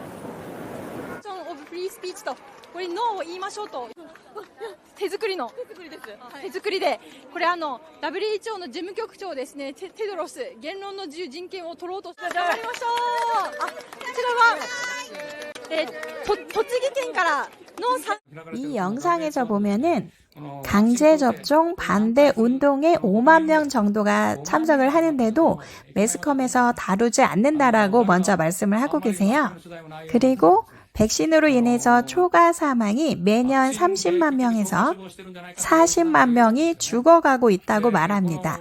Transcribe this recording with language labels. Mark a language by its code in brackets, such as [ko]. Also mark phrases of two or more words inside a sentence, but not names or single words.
[ja] オブフリースピーチと、これノーを言いましょうと。手作りです。手作りで、これWHO の事務局長ですね、テドロス、言論の自由人権を取ろうとして頑張りましょう。こちらは、栃木県からの [ko] 이 영상에서 보면은 강제 접종 반대 운동에 5만 명 정도가 참석을 하는데도 매스컴에서 다루지 않는다라고 먼저 말씀을 하고 계세요. 그리고 백신으로 인해서 초과 사망이 매년 30만 명에서 40만 명이 죽어가고 있다고 말합니다.